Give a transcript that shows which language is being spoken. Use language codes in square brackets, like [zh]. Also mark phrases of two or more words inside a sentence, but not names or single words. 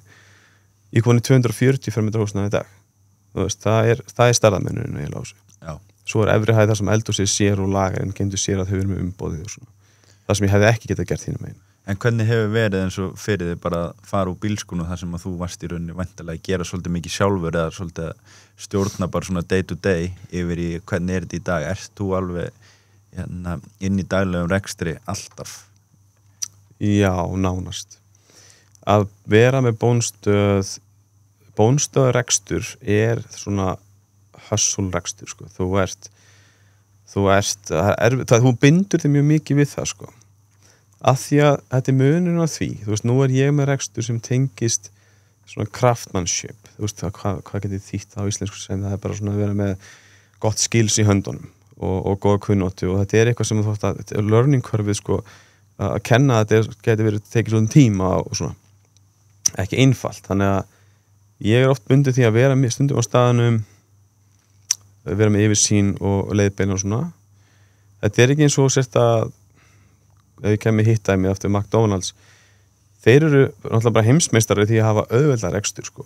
[is] Ég kom í 240 fermetra húsnæði í dag. Þú veist, það er stærðarmennurinn eiginlega á þessu. Já. Svo er efri hæð þar sem eldhúsið sér og lagarinn getur sér að þau eru með umboðið og svona. Það sem ég hefði ekki getað gert þínum megin. En hvernig hefur verið eins og fyrir þig bara að fara úr bílskunu þar sem að þú varst í rauninni væntanlega að gera svolítið mikið sjálfur eða svolítið að stjórna bara svona [en] day to day [is] yfir í hvernig er þetta í dag? Ert þú alveg inn í daglegum rekstri alltaf? Já, nánast. Að vera með bónstöðrekstur er svona hustle-rekstur, sko. Þú bindur þig mjög mikið við það, sko. Af því að þetta er munurinn á því, þú veist, nú er ég með rekstur sem tengist svona craftsmanship, þú veist, hvað getur þýtt á íslensku sem það er bara svona að vera með gott skills í höndunum og góða kunnóttu og þetta er eitthvað sem þú þátt að, þetta er [en] learning curve, [is] sko, að kenna að þetta getur verið tekið svona tíma og svona, ekki einfalt, þannig að ég er oft bundið því að vera stundum á staðanum, vera með yfirsýn og leiðbeina og svona, þetta er ekki eins og sért að ef ég kemur hittaði mig eftir McDonald's þeir eru náttúrulega bara heimsmeistari því að hafa auðveldar rekstur, sko.